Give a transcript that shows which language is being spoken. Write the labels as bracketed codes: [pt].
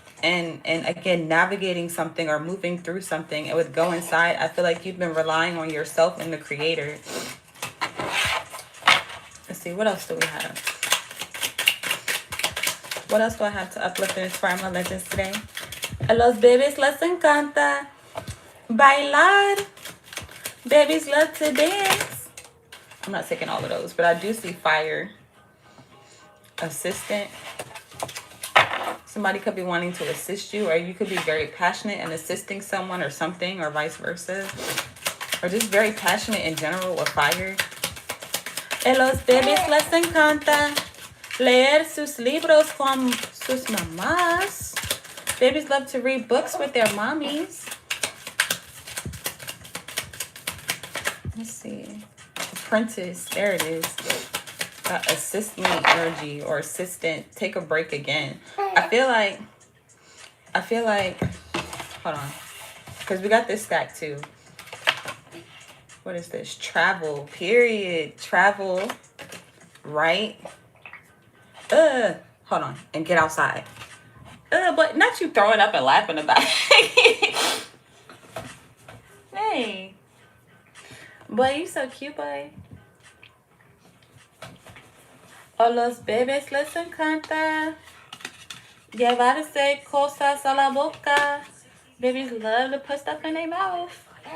[en] And again, navigating something or moving through something. And with go inside, I feel like you've been relying on yourself and the creator. Let's see, what else do we have? What else do I have to uplift and inspire my legends today? [es] A los bebés les encanta bailar. [en] Babies love to dance. I'm not taking all of those, but I do see fire. Assistant. Somebody could be wanting to assist you, or you could be very passionate in assisting someone or something, or vice versa. Or just very passionate in general with fire. [es] A los bebés les encanta leer sus libros con sus mamás. [en] Babies love to read books with their mommies. Let's see. Apprentice. There it is. Assist me energy, or assistant. Take a break again. I feel like, hold on, because we got this stack too. What is this? Travel, period. Travel, right? Hold on, and get outside. But not you throwing up and laughing about it. Hey, boy, you so cute, boy. [es] A los bebés les encanta llevarse cosas a la boca. [en] Babies love to put stuff in their mouth.